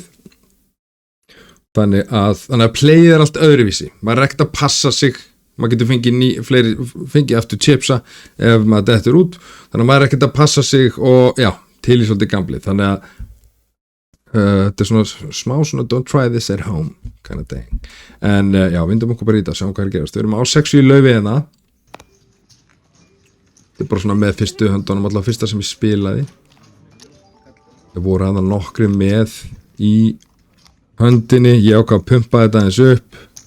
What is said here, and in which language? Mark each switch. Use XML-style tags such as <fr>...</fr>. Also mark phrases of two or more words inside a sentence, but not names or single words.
<is>Þannig að playið er allt öðruvísi. Maður er ekkert að passa sig, maður getur fengið aftur chipsa ef maður dettur út, þannig að maður er ekkert að passa sig og já, til í svolítið gamblið. Þannig að þetta er smá svona</is> <en>don't try this at home kind of thing.</en> <is>En já, vindum okkur bara í þetta, sjáum hvað er gerast. Við erum á 6 í laufi hérna. Þetta er bara svona með fyrstu höndunum, alltaf fyrsta sem ég spilaði. Það voru hana nokkri með í höndinni, ég ákvað að pumpa þetta eins upp.</is>